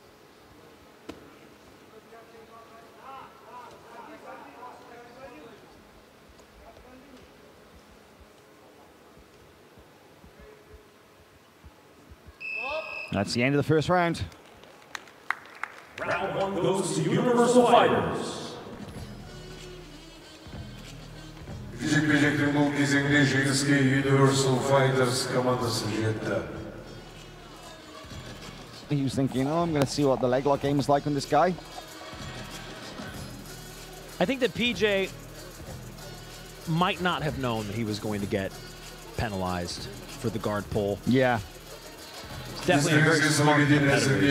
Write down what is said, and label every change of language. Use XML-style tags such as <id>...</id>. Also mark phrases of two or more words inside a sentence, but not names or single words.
<en>That's the end of the first round. Round 1 goes to Universal Fighters.</en> <kk>Жекпе-жектің бұл кезеңде жеңіске Universal Fighters командасы жетті.</kk> <en>He was thinking, oh, I'm going to see what the leg lock game is like on this guy. I think that PJ might not have known that he was going to get penalized for the guard pull. Yeah. Definitely a very smart competitor.</en>